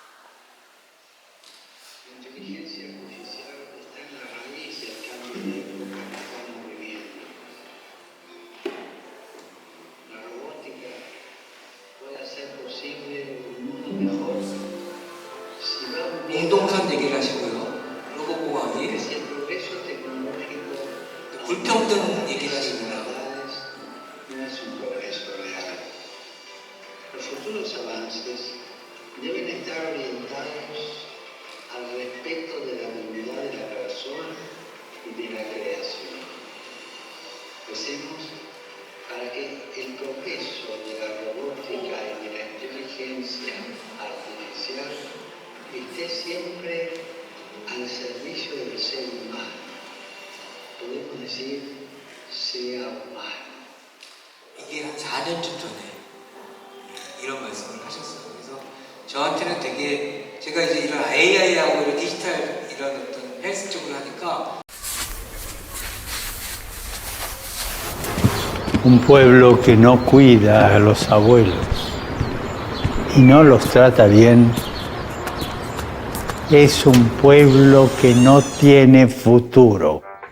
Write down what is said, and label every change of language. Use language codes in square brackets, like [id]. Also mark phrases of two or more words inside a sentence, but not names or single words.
[es] Inteligencia artificial está en la raíz del cambio de época que estamos viviendo. La robótica puede hacer posible un mundo mejor si vamos [ko] 공동선 얘기를 하시고요. [es] que [ko] 로봇공학이 [es] si el progreso tecnológico [ko] 불평등 얘기를 하십니다. [es] no es un progreso real. Los futuros avances deben estar orientados al respeto de la dignidad de la persona y de la creación. Recemos para que el progreso de la robótica y de la inteligencia artificial esté siempre al servicio del ser humano. Podemos decir, sea humano. [ko] 이게 한 4년쯤 전에 이런 말씀을 하셨어요. 그래서 저한테는 되게 제가 이제 이런 AI하고 이런 디지털 이런 어떤 헬스 쪽으로 하니까 [es] Un pueblo que no cuida a los abuelos y no los trata bien es un pueblo que no tiene futuro.